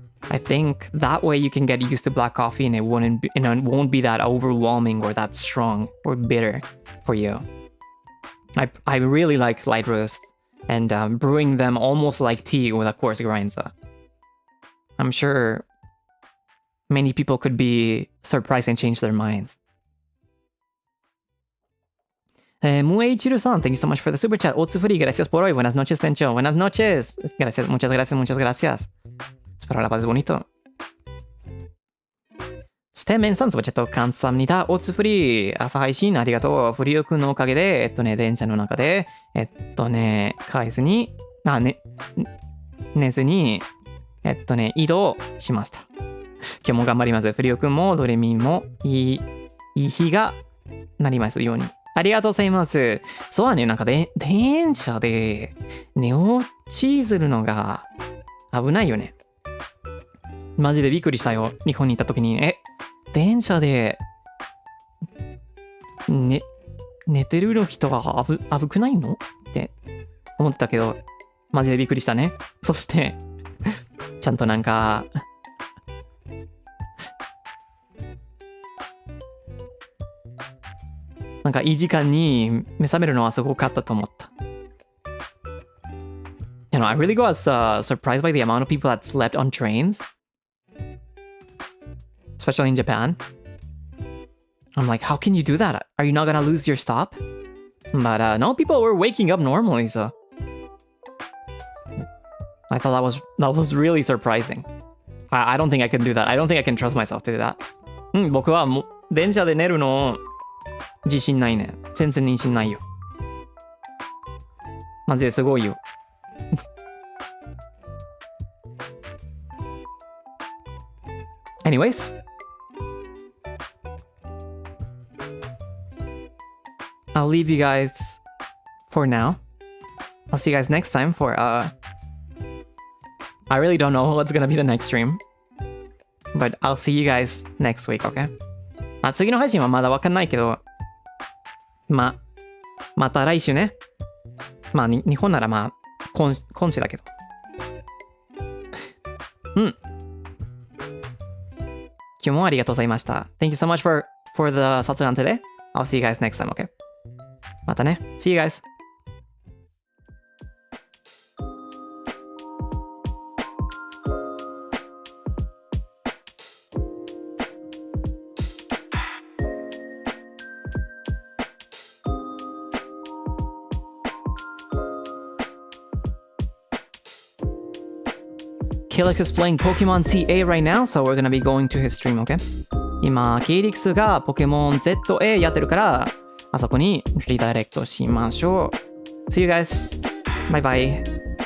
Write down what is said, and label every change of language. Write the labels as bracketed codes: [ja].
[en] I think that way you can get used to black coffee and it won't be that overwhelming or that strong or bitter for you. I really like light roast and brewing them almost like tea with a coarse grind. So I'm sure many people could be surprised and change their minds. Mueichiru-san, thank you so much for the super chat. [es] Otsu free, gracias por hoy. Buenas noches, Tencho. Buenas noches. Gracias, muchas gracias, muchas gracias. Espero la pases bonito. [ja] そして、メンさん、そばチャット、カンサムニタ、オツフリー、朝配信ありがとう。フリオくんのおかげで、電車の中で、帰ずに、寝ずに、移動しました。今日も頑張ります。フリオくんも、ドレミンも、いい日がなりますように。ありがとうございます。そうはね、なんか電車で寝落ちするのが危ないよね。マジでびっくりしたよ。日本に行った時に、電車で、寝てる人は危くないのって思ってたけど、マジでびっくりしたね。そして、ちゃんとなんか、いい時間に目覚めるのはすごかったと思った。 [en] I really was surprised by the amount of people that slept on trains. Especially in Japan. I'm like, how can you do that? Are you not gonna lose your stop? But no, people were waking up normally, so I thought that was really surprising. I don't think I can do that. I don't think I can trust myself to do that. [ja] 僕はもう電車で寝るの自信ないね。全然自信ないよ。マジですごいよ。 [en] Anyways, I'll leave you guys for now. I'll see you guys next time for I really don't know what's gonna be the next stream. But I'll see you guys next week, okay? [ja] 次の配信はまだわかんないけど、また来週ね。日本なら今週だけど。今日もありがとうございました。 [en] Thank you so much for the Satsuran today. I'll see you guys next time, okay? [ja] またね。 [en] See you guys. Kelix is playing Pokemon CA right now, so we're gonna be going to his stream, okay? [ja] 今、Kelix がポケモン ZA やってるから、あそこにリダイレクトしましょう。 [en] See you guys. Bye bye.